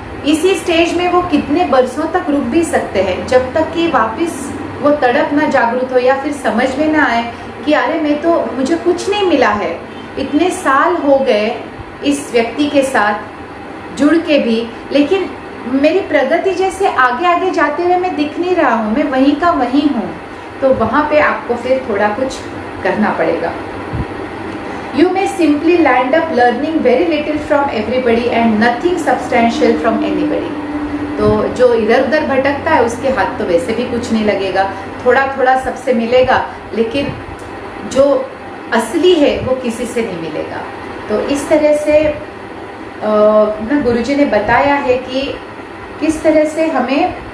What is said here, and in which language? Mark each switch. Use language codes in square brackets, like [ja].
[hi] इसी स्टेज में वो कितने बरसों तक रुक भी सकते हैं, जब तक कि वापस वो तड़प ना जागृत हो या फिर समझ में ना आए कि अरे मुझे कुछ नहीं मिला है, इतने साल हो गए इस व्यक्ति के साथ जुड़ के भी, लेकिन मेरी प्रगति जैसे आगे आगे जाते हुए मैं दिख नहीं रहा हूँ, मैं वहीं का वहीं हूँ। तो वहाँ पे आपको फिर थोड़ा कुछ करना पड़ेगा। [en] You may simply land up learning very little from everybody and nothing substantial from anybody. [hi] तो जो इधर उधर भटकता है उसके हाथ तो वैसे भी कुछ नहीं लगेगा, थोड़ा थोड़ा सबसे मिलेगा, लेकिन जो असली है वो किसी से नहीं मिलेगा। तो इस तरह से ना गुरुजी ने बताया है कि किस तरह से हमें